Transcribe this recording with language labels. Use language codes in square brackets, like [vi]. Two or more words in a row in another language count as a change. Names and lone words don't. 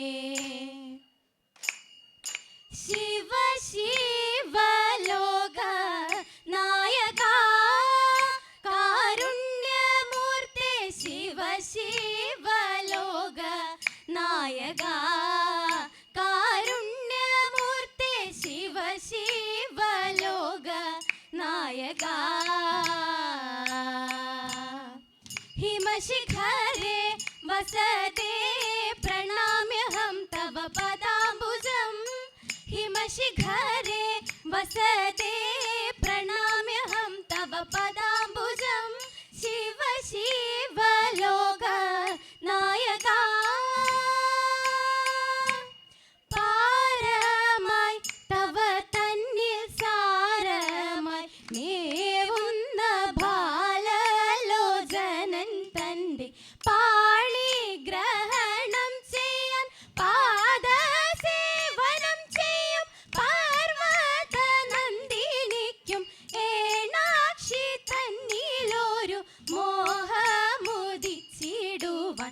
[ml] ശിവ ശിവ ലോക നായക കാരുണ്യമൂർത്തി. ശിവ ശിവ ലോക നായക കാരുണ്യമൂർത്തി. ശിവ ശിവ ലോക നായക. [sa] हिमशिखरे वसते प्रणाम्यहं तव पदाम्बुजं. हिमशिखरे वसते प्रणाम्यहं तव पदाम्बुजं. [ml] ശിവ ശിവ ലോക നായക പാരമായി തവ തന്നിൽ സാരമായി നേവുന്ന ബാലലോചനൻ തന്റെ പാളി ഗ്രഹണം ചെയ്യാൻ പാദസേവനം ചെയ്യും പാർവത നന്ദിനിക്കും ഏണാക്ഷി തന്നിലൊരു മോഹമുദിച്ചിടുവാൻ.